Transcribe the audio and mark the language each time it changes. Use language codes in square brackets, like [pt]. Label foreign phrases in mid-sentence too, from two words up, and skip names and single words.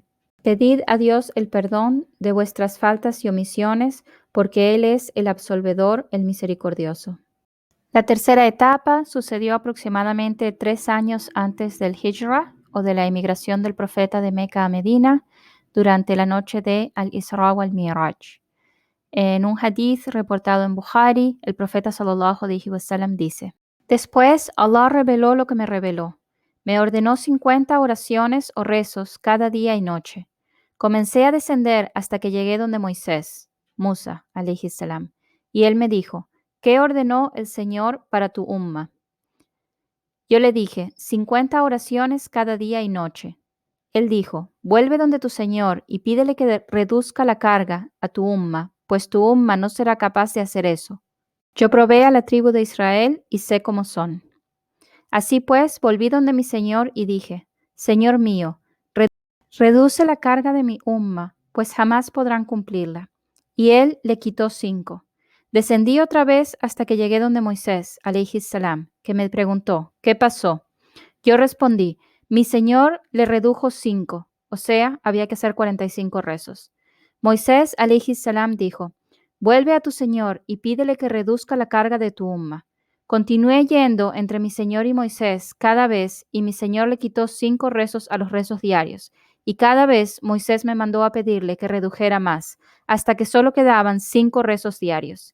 [es] Pedid a Dios el perdón de vuestras faltas y omisiones, porque Él es el absolvedor, el misericordioso. La tercera etapa sucedió aproximadamente 3 años antes del Hijra, o de la emigración del profeta de Meca a Medina, durante la noche de Al-Isra wal Mi'raj. En un hadith reportado en Bukhari, el profeta [ar] صلى الله عليه وسلم [es] dice: Después Allah reveló lo que me reveló. Me ordenó 50 oraciones o rezos cada día y noche. Comencé a descender hasta que llegué donde Moisés, [ar] Musa, عليه السلام, [es] y él me dijo: ¿Qué ordenó el Señor para tu umma? Yo le dije: 50 oraciones cada día y noche. Él dijo: Vuelve donde tu Señor y pídele que reduzca la carga a tu umma, pues tu umma no será capaz de hacer eso. Yo probé a la tribu de Israel y sé cómo son. Así pues, volví donde mi Señor y dije: Señor mío, reduce la carga de mi umma, pues jamás podrán cumplirla. Y él le quitó 5. Descendí otra vez hasta que llegué donde Moisés, [ar] عليه السلام, [es] que me preguntó: ¿Qué pasó? Yo respondí: Mi Señor le redujo 5, o sea, había que hacer 45 rezos. Moisés, [ar] عليه السلام, [es] dijo: Vuelve a tu Señor y pídele que reduzca la carga de tu umma. Continué yendo entre mi Señor y Moisés cada vez, y mi Señor le quitó 5 rezos a los rezos diarios. Y cada vez Moisés me mandó a pedirle que redujera más, hasta que solo quedaban 5 rezos diarios.